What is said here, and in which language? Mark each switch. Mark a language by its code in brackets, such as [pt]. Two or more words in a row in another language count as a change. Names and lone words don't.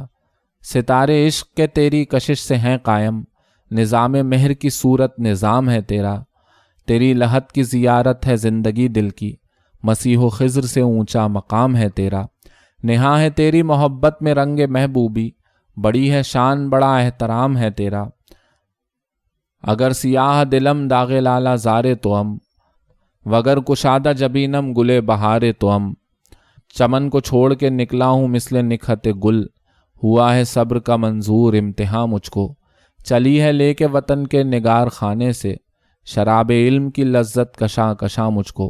[ur] ستارے عشق کے تیری کشش سے ہیں قائم، نظام مہر کی صورت نظام ہے تیرا۔ تیری لحد کی زیارت ہے زندگی دل کی، مسیح و خضر سے اونچا مقام ہے تیرا۔ نہاں ہے تیری محبت میں رنگ محبوبی، بڑی ہے شان بڑا احترام ہے تیرا۔ [fa] اگر سیاہ دلم داغ لالا زارے تو ہم، وگر کشادہ جبینم گلے بہارے تو ہم۔ [ur] چمن کو چھوڑ کے نکلا ہوں مثل نکھت گل، ہوا ہے صبر کا منظور امتحان مجھ کو۔ چلی ہے لے کے وطن کے نگار خانے سے، شراب علم کی لذت کشاں کشاں مجھ کو۔